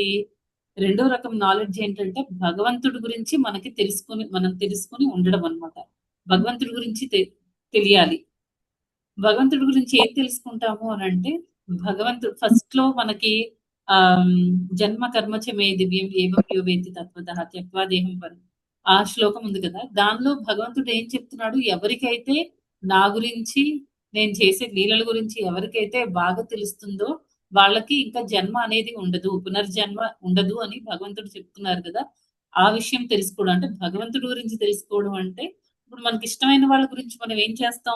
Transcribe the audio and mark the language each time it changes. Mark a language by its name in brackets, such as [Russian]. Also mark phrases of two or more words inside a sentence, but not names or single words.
[Telugu] రెండో రకం నాలెడ్జ్ ఏంటంటే భగవంతుడి గురించి మనం తెలుసుకొని ఉండడం అన్నమాట. భగవంతుడి గురించి తెలియాలి. భగవంతుడి గురించి ఏం తెలుసుకుంటాము అనంటే, భగవంతుడు ఫస్ట్‌లో మనకి ఆహ్, [Sanskrit] జన్మ కర్మ చ మే దివ్యం ఏవం యో వేత్తి తత్వతః త్యక్త్వా దేహం [Telugu] ఆ శ్లోకం ఉంది కదా! దానిలో భగవంతుడు ఏం చెప్తున్నాడు, ఎవరికైతే నా గురించి, నేను చేసే లీలల గురించి ఎవరికైతే బాగా తెలుస్తుందో, వాళ్ళకి ఇంకా జన్మ అనేది ఉండదు. పునర్జన్మ ఉండదు అని భగవంతుడు చెప్తున్నారు కదా! ఆ విషయం తెలుసుకోవడం అంటే భగవంతుడి గురించి తెలుసుకోవడం అంటే ఇప్పుడు మనకిష్టమైన వాళ్ళ గురించి మనం ఏం చేస్తాం?